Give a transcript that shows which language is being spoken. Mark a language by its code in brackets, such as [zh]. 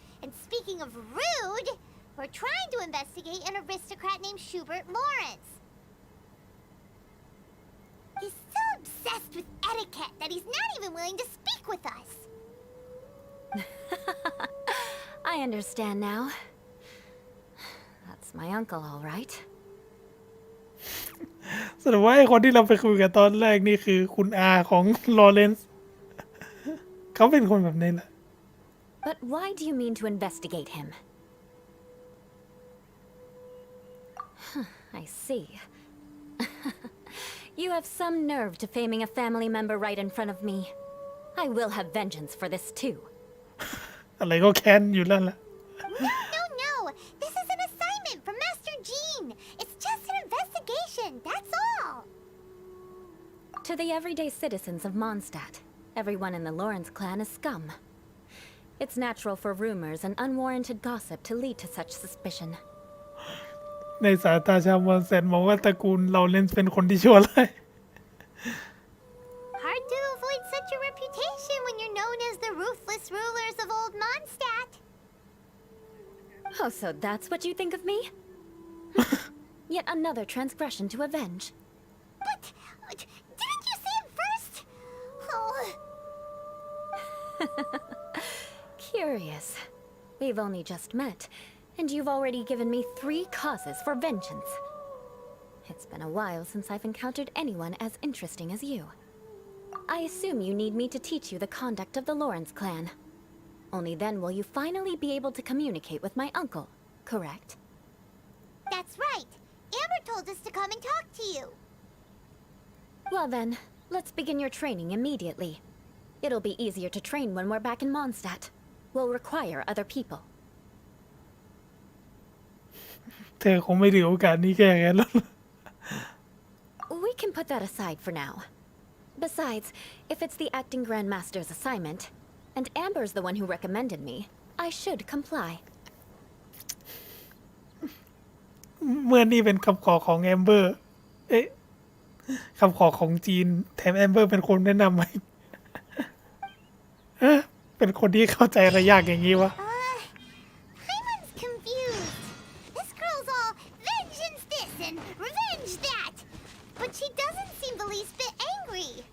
[en] And speaking of rude, we're trying to investigate an aristocrat named Schubert Lawrence. He's so obsessed with etiquette that he's not even willing to speak with us. I understand now. That's my uncle, all right. [th] แสดงว่าไอ้คนที่เราไปคุยกันตอนแรกนี่คือคุณอาของลอเรนซ์ เขาเป็นคนแบบนี้แหละ [en] But why do you mean to investigate him? I see. You have some nerve to faming a family member right in front of me. I will have vengeance for this too. [th] อะไรก็แค้นอยู่แล้วล่ะ [en] No. This is an assignment from Master Jean. It's just an investigation, that's all. To the everyday citizens of Mondstadt, everyone in the Lawrence clan is scum. It's natural for rumors and unwarranted gossip to lead to such suspicion. [th] ในสายตาชาวมอนแสนมองว่าตระกูลลอเรนซ์เป็นคนที่ชั่วร้าย [en] Hard to avoid such a reputation when you're known as the ruthless rulers of old Mondstadt. Oh, so that's what you think of me? Yet another transgression to avenge. But didn't you see him first? Oh. Curious. We've only just met, and you've already given me 3 causes for vengeance. It's been a while since I've encountered anyone as interesting as you. I assume you need me to teach you the conduct of the Lawrence clan. Only then will you finally be able to communicate with my uncle, correct? That's right. Amber told us to come and talk to you. Well then, let's begin your training immediately. It'll be easier to train when we're back in Mondstadt. We'll require other people. [th] เธอคงไม่ถือโอกาสนี้แก้แค้นแล้ว [en] We can put that aside for now. Besides, if it's the acting Grandmaster's assignment, and Amber's the one who recommended me, I should comply. [th] เมื่อนี่เป็นคำขอของแอมเบอร์ เอ๊ะคำขอของจีนแถมแอมเบอร์เป็นคนแนะนำไหม เป็นคนที่เข้าใจอะไรยากอย่างนี้วะ [en] Paimon's confused. This girl's all vengeance this and revenge that. But she doesn't seem the least bit angry.